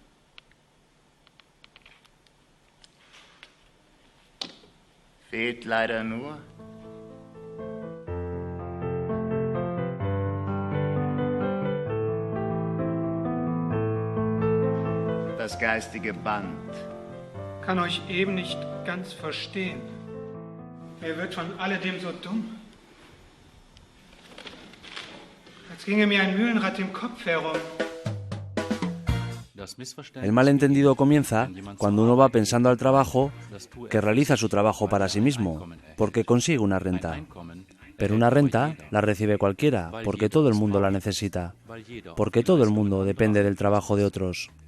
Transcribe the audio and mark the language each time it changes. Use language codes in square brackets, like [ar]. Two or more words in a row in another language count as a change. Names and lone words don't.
[de] Fehlt leider nur das geistige Band. Kann euch eben nicht ganz verstehen. Mir wird von alledem so dumm. Als ginge mir ein Mühlenrad im Kopf herum. [es] El malentendido comienza cuando uno va pensando al trabajo que realiza su trabajo para sí mismo, porque consigue una renta. Pero una renta la recibe cualquiera, porque todo el mundo la necesita, porque todo el mundo depende del trabajo de otros.